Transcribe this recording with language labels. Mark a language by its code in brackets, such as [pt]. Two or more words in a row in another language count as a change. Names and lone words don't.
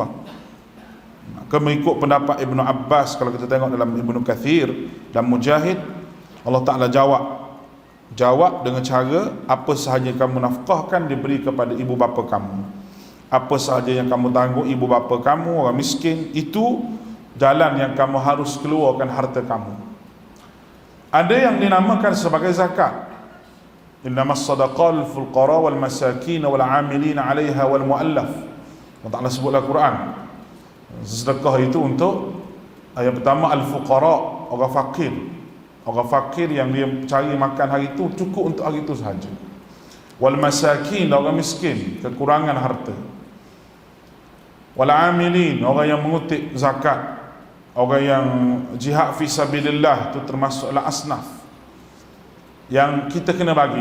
[ms] Maka mengikut pendapat Ibnu Abbas, kalau kita tengok dalam Ibnu Kathir dan Mujahid, Allah Ta'ala jawab dengan cara, apa sahaja kamu nafkahkan diberi kepada ibu bapa kamu. Apa sahaja yang kamu tanggung ibu bapa kamu, orang miskin, itu jalan yang kamu harus keluarkan harta kamu. Ada yang dinamakan sebagai zakat. [ar] إنما الصدقات للفقراء والمساكين والعاملين عليها والمؤلفة. [ms] Allah Taala sebutlah Quran. Sedekah itu untuk yang pertama al fuqara, orang fakir. Orang fakir yang dia cari makan hari itu cukup untuk hari itu sahaja. Wal masakin, orang miskin, kekurangan harta. Wal amilin, orang yang mengutip zakat, orang yang [ar] جهاد في سبيل الله, [ms] itu termasuklah asnaf yang kita kena bagi.